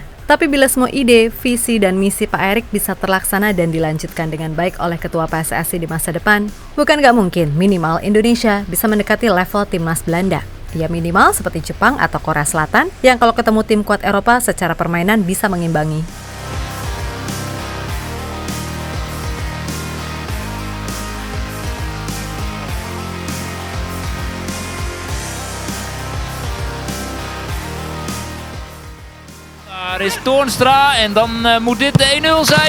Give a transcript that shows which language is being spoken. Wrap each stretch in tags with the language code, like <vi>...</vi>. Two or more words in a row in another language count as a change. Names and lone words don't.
<id>Tapi bila semua ide, visi, dan misi Pak Erik bisa terlaksana dan dilanjutkan dengan baik oleh Ketua PSSI di masa depan, bukan nggak mungkin minimal Indonesia bisa mendekati level Timnas Belanda. Ya minimal seperti Jepang atau Korea Selatan yang kalau ketemu tim kuat Eropa secara permainan bisa mengimbangi.</id> <nl>Daar is Toornstra en dan moet dit de 1-0 zijn.</nl>